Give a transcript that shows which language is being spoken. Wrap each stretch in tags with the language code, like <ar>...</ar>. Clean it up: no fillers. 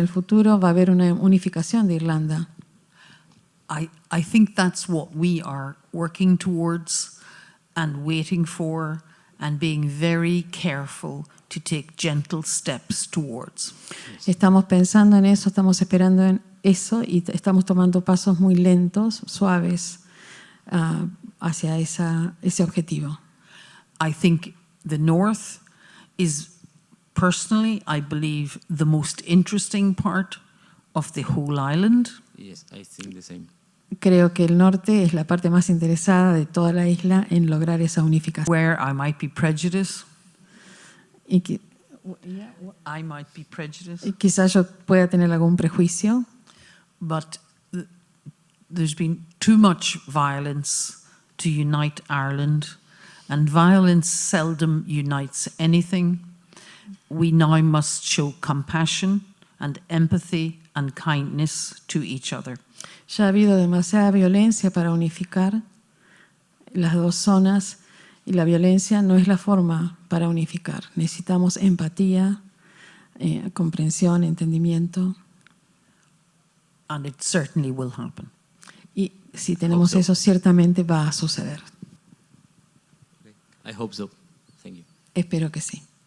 <es>En el futuro va a haber una unificación de Irlanda.</es> <en>I think that's what we are working towards and waiting for and being very careful to take gentle steps towards.</en> <es>Estamos pensando en eso, estamos esperando en eso y estamos tomando pasos muy lentos, suaves, hacia ese objetivo.</es> <en>I think the North is, personally, I believe, the most interesting part of the whole island. Yes, I think the same.</en> <es>Creo que el norte es la parte más interesada de toda la isla en lograr esa unificación.</es> <en>Where I might be prejudiced.</en> <es>Y que,</es> <en>I might be prejudiced.</en> <es>y quizás yo pueda tener algún prejuicio,</es> <en>But there's been too much violence to unite Ireland, and violence seldom unites anything. We now must show compassion and empathy and kindness to each other.</en> <es>Ya ha habido demasiada violencia para unificar las dos zonas y la violencia no es la forma para unificar. Necesitamos empatía, comprensión, entendimiento.</es> <en>And it certainly will happen.</en> <es>Y si tenemos eso, ciertamente va a suceder.</es> <en>I hope so. Thank you.</en> <es>Espero que sí.</es>